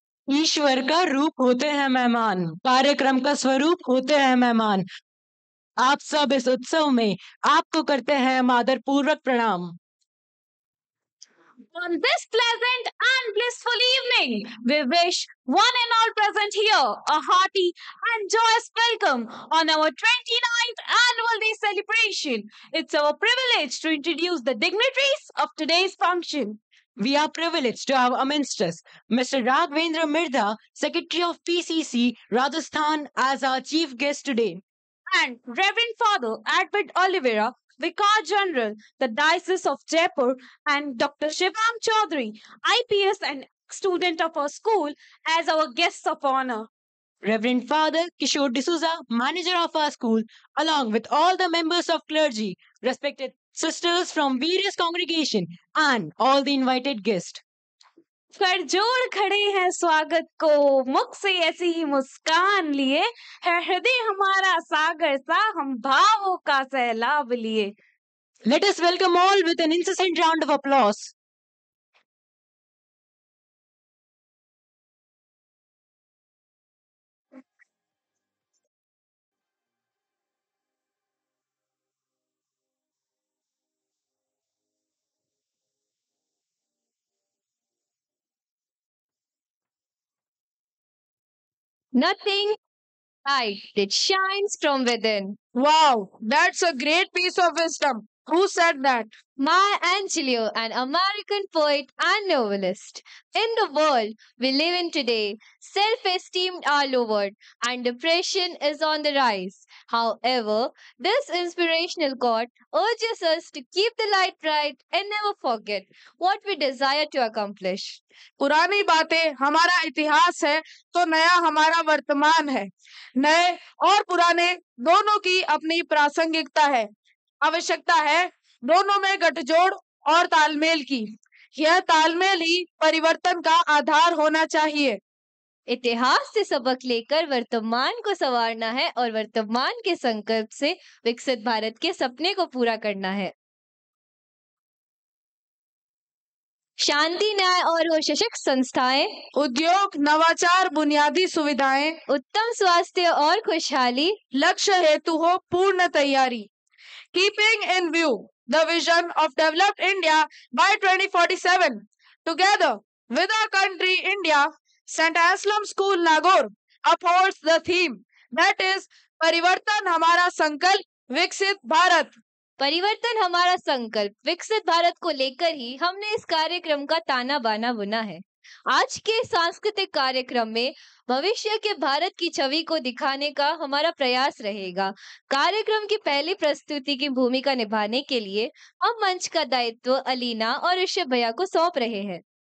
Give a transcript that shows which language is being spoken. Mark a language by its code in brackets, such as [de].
[hi] ईश्वर का रूप होते हैं मेहमान, कार्यक्रम का स्वरूप होते हैं मेहमान। आप सब इस उत्सव में आपको करते हैं आदर पूर्वक प्रणाम। [en] On this pleasant and blissful evening, we wish one and all present here a hearty and joyous welcome on our 29th Annual Day celebration. It's our privilege to introduce the dignitaries of today's function. We are privileged to have amongst us Mr. Raghavendra Mirda, Secretary of PCC, Rajasthan, as our chief guest today. And Reverend Father Edward Oliveira, Vicar General, the Diocese of Jaipur, and Dr. Shivam Chaudhary, IPS and student of our school, as our guests of honor. Reverend Father Kishore D'Souza, manager of our school, along with all the members of clergy, respected sisters from various congregation, and all the invited guests. [hi] कर जोड़ खड़े हैं स्वागत को, मुख से ऐसी ही मुस्कान लिए, है हृदय हमारा सागर सा, हम भावों का सैलाब लिए. [en] Let us welcome all with an incessant round of applause. Nothing light, it shines from within. Wow, that's a great piece of wisdom. Who said that? Maya Angelou, an American poet and novelist. In the world we live in today, self esteem are lowered and depression is on the rise. However, this inspirational quote urges us to keep the light bright and never forget what we desire to accomplish. [hi] पुरानी बातें हमारा इतिहास है तो नया हमारा वर्तमान है। नए और पुराने दोनों की अपनी प्रासंगिकता है। आवश्यकता है दोनों में गठजोड़ और तालमेल की। यह तालमेल ही परिवर्तन का आधार होना चाहिए। इतिहास से सबक लेकर वर्तमान को संवारना है और वर्तमान के संकल्प से विकसित भारत के सपने को पूरा करना है। शांति, न्याय और सशक्त संस्थाएं, उद्योग, नवाचार, बुनियादी सुविधाएं, उत्तम स्वास्थ्य और खुशहाली, लक्ष्य हेतु हो पूर्ण तैयारी। [en] Keeping in view the vision of developed India by 2047, together with our country India, St. Anselm School Nagaur upholds the theme that is [hi] परिवर्तन हमारा संकल्प विकसित भारत। परिवर्तन हमारा संकल्प विकसित भारत को लेकर ही हमने इस कार्यक्रम का ताना बाना बुना है। आज के सांस्कृतिक कार्यक्रम में भविष्य के भारत की छवि को दिखाने का हमारा प्रयास रहेगा। कार्यक्रम की पहली प्रस्तुति की भूमिका निभाने के लिए हम मंच का दायित्व अलीना और ऋषभ भैया को सौंप रहे हैं।